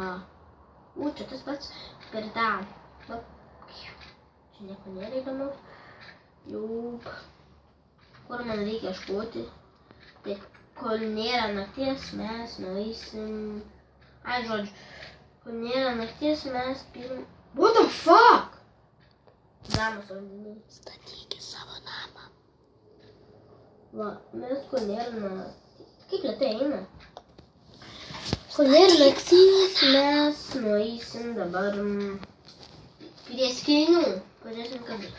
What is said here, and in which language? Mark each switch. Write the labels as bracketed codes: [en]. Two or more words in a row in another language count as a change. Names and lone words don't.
[lt] Čia tas pats per tą. Čia nieko nėra įdomu. Jau. Kur man reikia ieškoti. Taip. Kol nėra nakties, mes nueisim... Ai, žodžiu. Kol nėra nakties, mes pirm... [en] What the fuck? [lt] Namas vandeniai. Statykis savo namą. Va, mes kol nėra nakties... Kaip lėtai eina? Kol nėra nakties, mes nueisim dabar... Prie skirinių. Pažiūrėsim, kas bus.